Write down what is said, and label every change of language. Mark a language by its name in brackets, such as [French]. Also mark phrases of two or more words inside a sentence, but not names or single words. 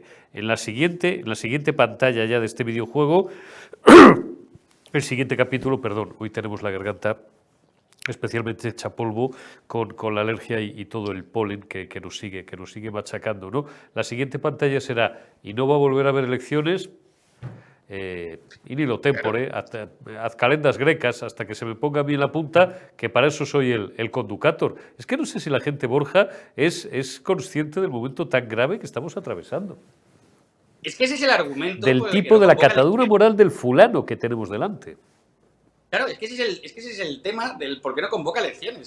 [Spanish] En la siguiente pantalla ya de este videojuego, el siguiente capítulo, perdón, hoy tenemos la garganta especialmente hecha polvo con la alergia y todo el polen que nos sigue machacando, ¿no? La siguiente pantalla será, y no va a volver a haber elecciones [Latin] in illo tempore, ad calendas grecas, [Spanish] hasta que se me ponga a mí en la punta, que para eso soy el conducator. Es que no sé si la gente, Borja, es consciente del momento tan grave que estamos atravesando. Es que ese es el argumento. Del tipo de la catadura moral del fulano que tenemos delante. Claro, es que ese es el tema del por qué no convoca elecciones.